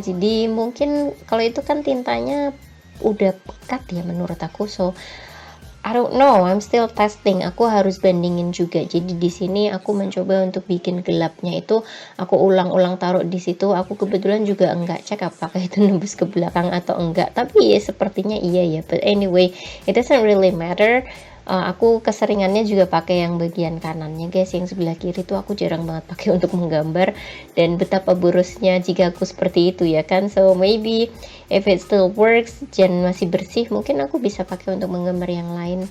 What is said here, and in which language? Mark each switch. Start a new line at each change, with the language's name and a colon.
Indonesian: Jadi mungkin kalau itu kan tintanya udah pekat ya menurut aku,
English: so I don't know, I'm still testing.
Indonesian: Aku harus bandingin juga. Jadi di sini aku mencoba untuk bikin gelapnya itu aku ulang-ulang taruh di situ. Aku kebetulan juga enggak cek apakah itu nembus ke belakang atau enggak. Tapi ya sepertinya iya ya.
English: But anyway, it doesn't really matter.
Indonesian: Aku keseringannya juga pakai yang bagian kanannya guys, yang sebelah kiri tuh aku jarang banget pakai untuk menggambar, dan betapa borosnya jika aku seperti itu ya kan.
English: So maybe if it still works
Indonesian: dan masih bersih, mungkin aku bisa pakai untuk menggambar yang lain.